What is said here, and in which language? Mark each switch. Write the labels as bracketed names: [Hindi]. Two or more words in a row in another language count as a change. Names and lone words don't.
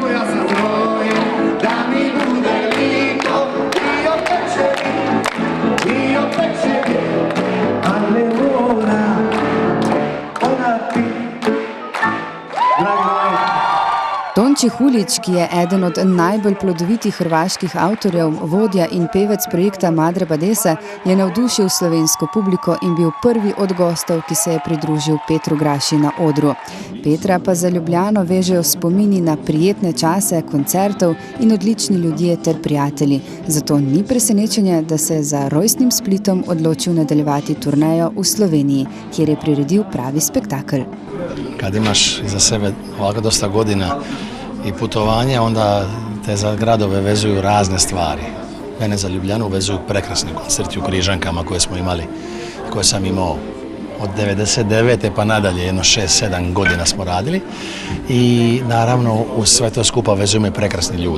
[Croatian] Ja sam rojen da mi bude lipo i opet će biti, a ne mora ona ti. [Slovenian] Tonči Huljić, ki je eden od najbolj plodovitih hrvaških avtorjev, vodja in pevec projekta Madre Badesa, je navdušil slovensko publiko in bil prvi od gostov, ki se je pridružil Petru Graši na odru. Petra pa za Ljubljano vežejo spomini na prijetne čase, koncertov in odlični ljudje ter prijatelji. Zato ni presenečenje, da se je za rojstnim Splitom odločil nadaljevati turnejo v Sloveniji, kjer je priredil pravi spektakel. [Croatian] Kad imaš iza sebe ovako dosta godina i putovanja, onda te za gradove vezuju razne stvari. Mene za Ljubljanu vezuju prekrasni koncerti u Križankama koje sam imao od 99. pa nadalje, jedno 6-7 godina smo radili i naravno uz sve to skupa vezuju me prekrasni ljudi.